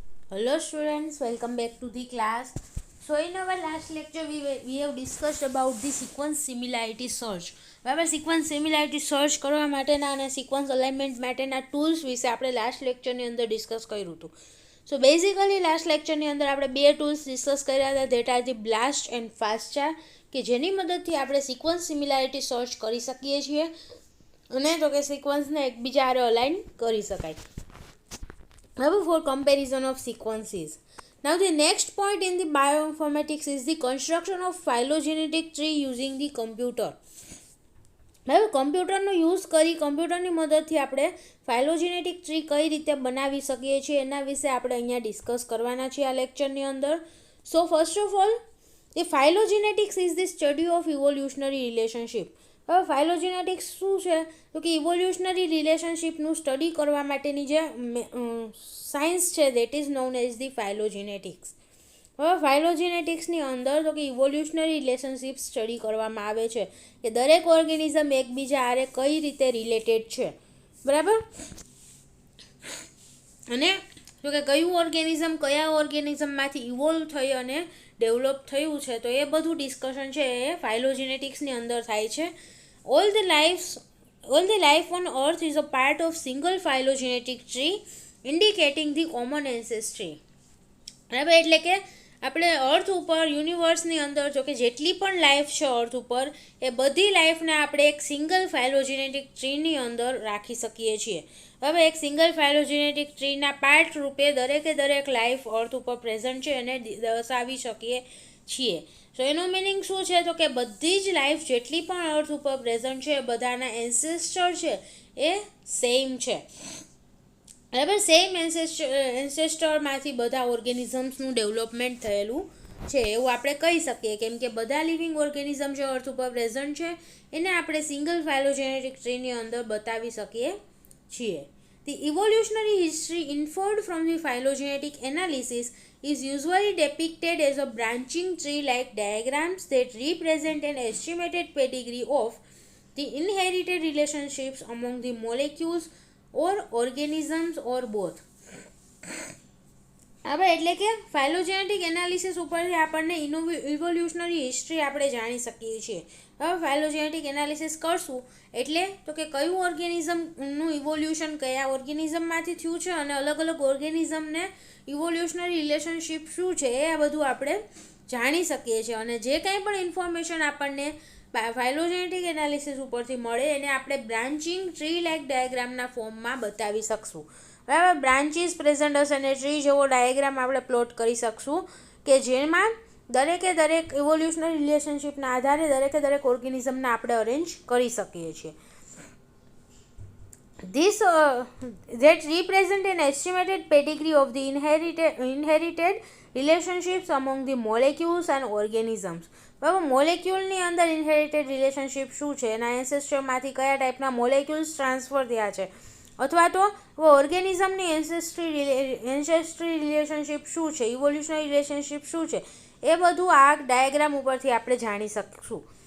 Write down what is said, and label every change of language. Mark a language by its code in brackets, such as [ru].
[en] Hello students, welcome back to the class. So in our last lecture we have discussed about the sequence similarity search. [gu] બરાબર, sequence similarity search કરવા માટેના અને sequence alignment માટેના tools વિશે આપણે last લેક્ચરની અંદર discuss કર્યું હતું. સો બેઝિકલી લાસ્ટ લેક્ચરની અંદર આપણે બે ટૂલ્સ ડિસ્કસ કર્યા હતા, [en] that are the BLAST and FASTA, [gu] કે જેની મદદથી આપણે સિક્વન્સ સિમિલારિટી સર્ચ કરી શકીએ છીએ અને તો કે સિક્વન્સને એકબીજા હારે અલાઇન કરી શકાય. [en] Now for comparison of sequences. Now the next point in the bioinformatics is the construction of phylogenetic tree using the computer. [gu] હવે કમ્પ્યુટરનો યુઝ કરી કમ્પ્યુટરની મદદથી આપણે ફાઇલોજેનેટિક ટ્રી કઈ રીતે બનાવી શકીએ છીએ એના વિશે આપણે અહીંયા ડિસ્કસ કરવાના છીએ આ લેક્ચરની અંદર. [en] So first of all, the phylogenetics is the study of evolutionary relationship. [gu] હવે ફાઇલોજેનેટિક્સ શું છે તો કે ઇવોલ્યુશનરી રિલેશનશિપનું સ્ટડી કરવા માટેની જે સાયન્સ છે [en] That is known as the phylogenetics. [gu] હવે ફાઇલોજેનેટિક્સની અંદર તો કે ઇવોલ્યુશનરી રિલેશનશિપ સ્ટડી કરવામાં આવે છે કે દરેક ઓર્ગેનિઝમ એકબીજા હારે કઈ રીતે રિલેટેડ છે, બરાબર, અને તો કે કયું ઓર્ગેનિઝમ કયા ઓર્ગેનિઝમમાંથી ઇવોલ્વ થઈ અને ડેવલપ થયું છે, તો એ બધું ડિસ્કશન છે એ ફાઇલોજેનેટિક્સની અંદર થાય છે. [en] All the life on earth is a part of single phylogenetic tree indicating the common ancestry. [gu] બરાબર, એટલે કે આપણે અર્થ ઉપર યુનિવર્સની અંદર જો કે જેટલી પણ લાઈફ છે અર્થ ઉપર એ બધી લાઈફને આપણે એક સિંગલ ફાઇલોજેનેટિક ટ્રીની અંદર રાખી શકીએ છીએ. હવે એક સિંગલ ફાઇલોજેનેટિક ટ્રીના પાર્ટ રૂપે દરેક લાઈફ અર્થ ઉપર પ્રેઝન્ટ છે એને દર્શાવી શકીએ છીએ. સો એનું મિનિંગ શું છે તો કે બધી જ લાઈફ જેટલી પણ અર્થ ઉપર પ્રેઝન્ટ છે બધાના એન્સેસ્ટર છે એ સેમ છે. બરાબર, સેમ એન્સેસ્ટરમાંથી બધા ઓર્ગેનિઝમ્સનું ડેવલપમેન્ટ થયેલું છે એવું આપણે કહી શકીએ, કેમ કે બધા લિવિંગ ઓર્ગેનિઝમ જે અર્થ ઉપર પ્રેઝન્ટ છે એને આપણે સિંગલ ફાઇલોજેનેટિક ટ્રીની અંદર બતાવી શકીએ છીએ. [en] The evolutionary history inferred from the phylogenetic analysis is usually depicted as a branching tree-like diagrams that represent an estimated pedigree of the inherited relationships among the molecules or organisms or both. [gu] હવે એટલે કે ફાઇલોજેનેટિક analysis ઉપરથી આપણને evolutionary history આપણે જાણી શકીએ છીએ. હવે ફાઇલોજેનેટિક એનાલિસિસ કરશું એટલે તો કે કયું ઓર્ગેનિઝમનું ઇવોલ્યુશન કયા ઓર્ગેનિઝમમાંથી થયું છે અને અલગ અલગ ઓર્ગેનિઝમને ઇવોલ્યુશનરી રિલેશનશિપ શું છે એ બધું આપણે જાણી શકીએ છીએ. અને જે કંઈ પણ ઇન્ફોર્મેશન આપણને ફાઇલોજેનેટિક એનાલિસિસ ઉપરથી મળે એને આપણે બ્રાન્ચિંગ ટ્રી લાઇક ડાયાગ્રામના ફોર્મમાં બતાવી શકશું. બરાબર, બ્રાન્ચીસ પ્રેઝન્ટ હશે અને ટ્રી જેવો ડાયાગ્રામ આપણે પ્લોટ કરી શકશું કે જેમાં દરેક ઇવોલ્યુશનરી રિલેશનશિપના આધારે દરેક ઓર્ગેનિઝમને આપણે અરેન્જ કરી શકીએ છીએ. [en] This that represent an estimated pedigree of the inherited relationships among the molecules and organisms. [gu] બરાબર, મોલેક્યુલની અંદર ઇનહેરિટેડ રિલેશનશિપ શું છે, એના એન્સેસ્ટરમાંથી કયા ટાઈપના મોલેક્યુલ્સ ટ્રાન્સફર થયા છે, અથવા તો ઓર્ગેનિઝમની એન્સેસ્ટ્રી રિલેશનશિપ શું છે, ઇવોલ્યુશનરી રિલેશનશિપ શું છે, એ બધું આ ડાયાગ્રામ ઉપરથી આપણે જાણી શકીશું.